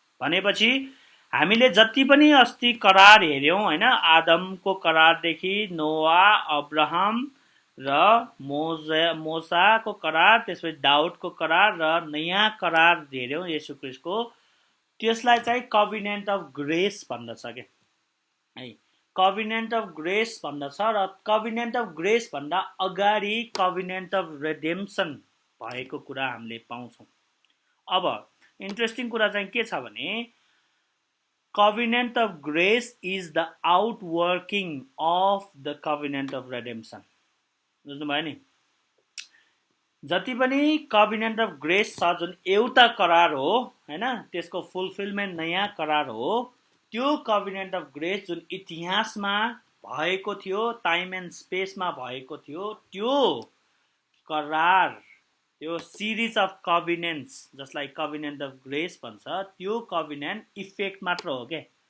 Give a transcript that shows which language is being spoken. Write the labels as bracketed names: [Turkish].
[Nepali] भनेपछि हामीले जति पनि अस्ति करार हेर्यौं हैन, आदमको करारदेखि नोआ, अब्राहम र मोसाको करार, त्यसपछि दाउदको करार र नयाँ करार हेर्यौं येशू ख्रीष्टको, त्यसलाई चाहिँ कभिनेन्ट अफ ग्रेस भन्दछ के है। कभिनेन्ट अफ ग्रेस भन्दछ र कभिनेन्ट अफ ग्रेस भन्दा अगाडि कभिनेन्ट अफ रेडेम्सन भएको कुरा हामीले पाउँछौं। अब इन्ट्रेस्टिङ कुरा चाहिँ के छ भने [English] covenant of grace is the outworking of the covenant of redemption। [Nepali] बुझ्नुभयो नि? जति पनि covenant of grace छ, जुन एउटा करार हो हैन, त्यसको फुलफिलमेन्ट नयाँ करार हो। त्यो covenant of grace जुन इतिहासमा भएको थियो, टाइम एन्ड स्पेसमा भएको थियो, त्यो करार, त्यो सिरिज अफ कभिनेन्ट्स जसलाई कभिनेन्ट अफ ग्रेस भन्छ, त्यो कभिनेन्ट इफेक्ट मात्र हो के।